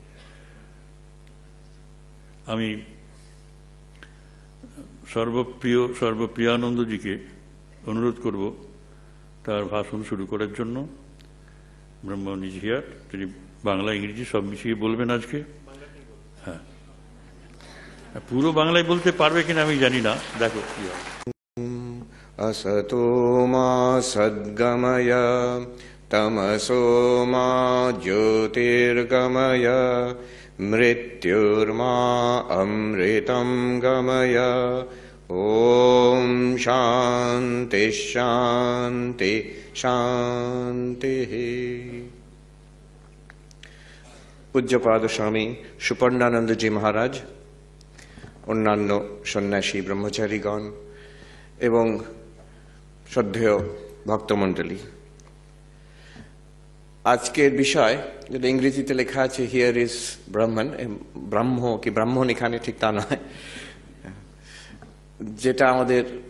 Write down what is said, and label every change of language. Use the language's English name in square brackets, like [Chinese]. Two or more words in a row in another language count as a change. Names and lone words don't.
[Bangla] আমি সর্বপ্রিয়ানন্দজিকে অনুরোধ করব তার ভাষণ শুরু করার জন্য। ব্রহ্ম [English] is here, [Bangla] তিনি বাংলা ইংরেজি সব মিশিয়ে বলবেন আজকে। হ্যাঁ, পুরো বাংলায় বলতে পারবে কিনা আমি জানি না, দেখো কি হয়। [Sanskrit] असतो मा सद्गमय तमसो मा ज्योतिर्गमय मृत्युर्मा अमृतं गमय। ॐ शान्ति शान्ति शान्तिः। [Hindi] पूज्यपाद स्वामी सुपर्णानंद जी महाराज, [Bangla] অন্যান্য সন্ন্যাসী ব্রহ্মচারীগণ এবং শ্রদ্ধেয় ভক্তমণ্ডলী, আজকের বিষয় যেটা ইংরেজিতে লেখা আছে [English] here is Brahman, [Bangla] ব্রাহ্ম কি ব্রাহ্মণ এখানে ঠিক তা নয়, যেটা আমাদের